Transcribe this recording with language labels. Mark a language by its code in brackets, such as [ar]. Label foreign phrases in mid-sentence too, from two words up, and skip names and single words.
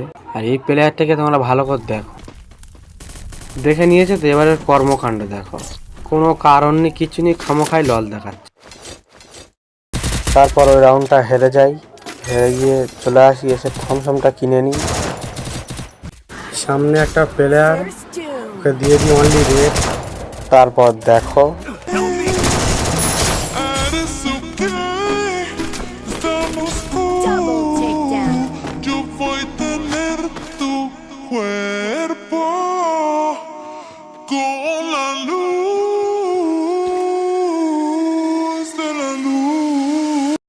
[bn] আর এই প্লেয়ারটাকে তোমরা ভালো করে দেখো, দেখে নিয়েছে তো, এবারের কর্মকাণ্ড দেখো, কোনো কারণ নেই, কিছু নেই, খামোখাই লল দেখাচ্ছে। তারপর ওই রাউন্ডটা হেরে যাই, হেরে গিয়ে চলে আসি, এসে থমসমটা কিনে নিই। সামনে একটা প্লেয়ার, ওকে দিয়ে দিই অনলি রেড। তারপর দেখো [es] Yo voy a tener tu cuerpo con la luz de la luz.